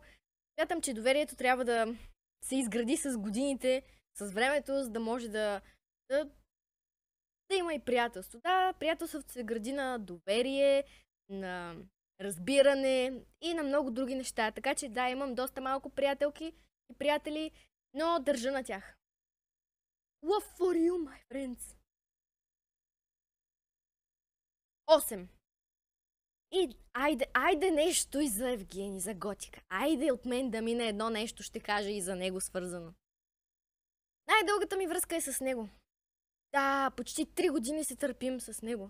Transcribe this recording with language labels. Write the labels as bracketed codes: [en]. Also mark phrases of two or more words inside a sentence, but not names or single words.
[bg] Смятам, че доверието трябва да се изгради с годините, с времето, за да може да има и приятелство. Да, приятелството се гради на доверие, на разбиране и на много други неща. Така че да, имам доста малко приятелки и приятели, но държа на тях. [en] Love for you, my friends. 8. [bg] И айде нещо и за Евгений, за Готика. Айде от мен да мине едно нещо, ще кажа и за него свързано. Най-дългата ми връзка е с него. Да, почти 3 години се търпим с него.